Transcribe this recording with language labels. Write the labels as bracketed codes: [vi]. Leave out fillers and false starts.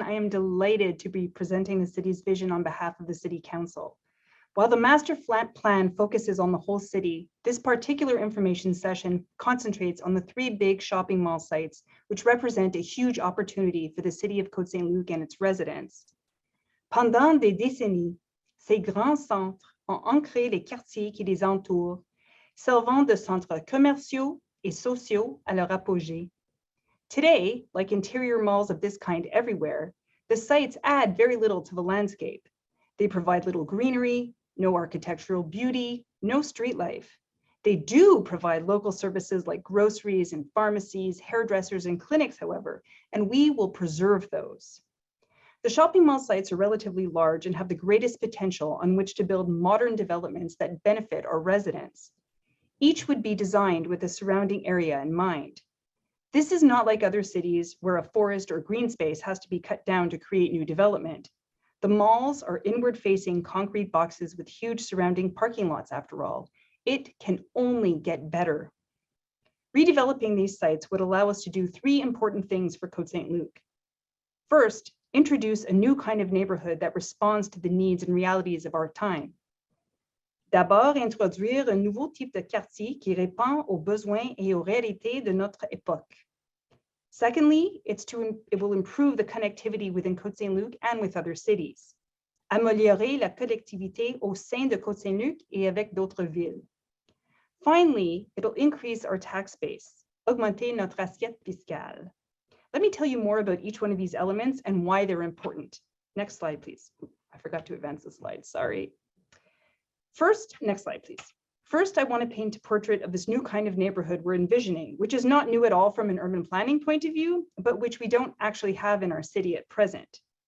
[en] I am delighted to be presenting the city's vision on behalf of the City Council. While the master plan focuses on the whole city, this particular information session concentrates on the 3 big shopping mall sites, which represent a huge opportunity for the City of Côte Saint-Luc and its residents. [fr] Pendant des décennies, ces grands centres ont ancré les quartiers qui les entourent, servant de centres commerciaux et sociaux à leur apogée. [en] Today, like interior malls of this kind everywhere, the sites add very little to the landscape. They provide little greenery, no architectural beauty, no street life. They do provide local services like groceries and pharmacies, hairdressers and clinics, however, and we will preserve those. The shopping mall sites are relatively large and have the greatest potential on which to build modern developments that benefit our residents. Each would be designed with the surrounding area in mind. This is not like other cities where a forest or green space has to be cut down to create new development. The malls are inward-facing concrete boxes with huge surrounding parking lots, after all. It can only get better. Redeveloping these sites would allow us to do 3 important things for Côte Saint-Luc. First, introduce a new kind of neighborhood that responds to the needs and realities of our time. [fr] D'abord, introduire un nouveau type de quartier qui répond aux besoins et aux réalités de notre époque. [en] Secondly, it will improve the connectivity within Côte Saint-Luc and with other cities. [fr] Améliorer la connectivité au sein de Côte Saint-Luc et avec d'autres villes. [en] Finally, it'll increase our tax base, [fr] augmenter notre assiette fiscale. [en] Let me tell you more about each one of these elements and why they're important. Next slide, please. I forgot to advance the slide, sorry. First, next slide, please. First, I want to paint a portrait of this new kind of neighborhood we're envisioning, which is not new at all from an urban planning point of view, but which we don't actually have in our city at present.